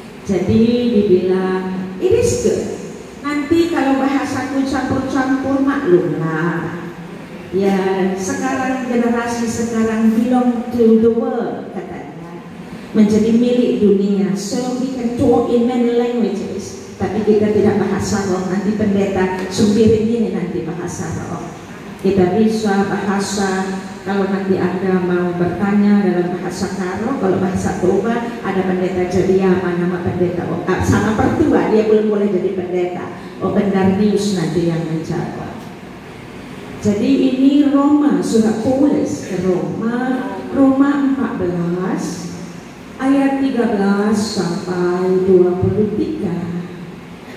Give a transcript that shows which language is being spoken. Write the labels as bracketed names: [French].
[Indonesian] Jadi dibilang, [English] it is good. [Indonesian] Nanti kalau bahasaku campur-campur maklumlah. Ya, sekarang generasi sekarang [English] belong to the world [Indonesian] katanya, menjadi milik dunia. [English] So we can talk in many languages. [Indonesian] Tapi kita tidak bahasa roh. Nanti pendeta sumbirin ini nanti bahasa roh. Kita bisa bahasa, kalau nanti Anda mau bertanya dalam bahasa Karo, kalau bahasa Toba ada pendeta Jadiama, nama pendeta sama pertua, dia belum boleh jadi pendeta. Bendarnius nanti yang menjawab. Jadi ini Roma, surat Paulus ke Roma 14 ayat 13 sampai 23.